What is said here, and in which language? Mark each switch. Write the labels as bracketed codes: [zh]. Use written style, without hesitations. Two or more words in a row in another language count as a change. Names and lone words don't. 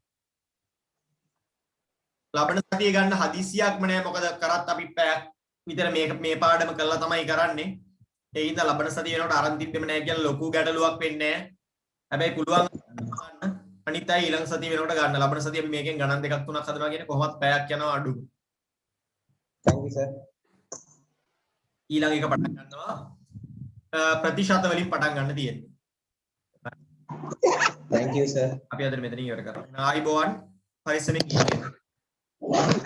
[si] ලබන සතිය ගන්න හදිසියක්ම නෑ. මොකද කරත් අපි පැයක් විතර මේ පාඩම කරලා තමයි කරන්නේ. ඒ හින්දා ලබන සතිය වෙනකොට අරන් තිබ්බෙම නෑ කියලා ලොකු ගැටලුවක් වෙන්නේ නෑ. හැබැයි පුළුවන් ගන්න අනිත් අය ඊළඟ සතිය වෙනකොට ගන්න. ලබන සතිය අපි මේකෙන් ගණන් දෙකක් තුනක් හදනවා කියන්නේ කොහොමත් පැයක් යනවා අඩු. [en] thank you sir. [si] ඊළඟ එක පටන් ගන්නවා ප්‍රතිශත වලින් පටන් ගන්න තියෙන්නේ. [en] thank you sir. [si] අපි අද මෙතනින් ඉවර කරනවා. ආයිබෝවන් පරිස්සමෙන් ඉන්න.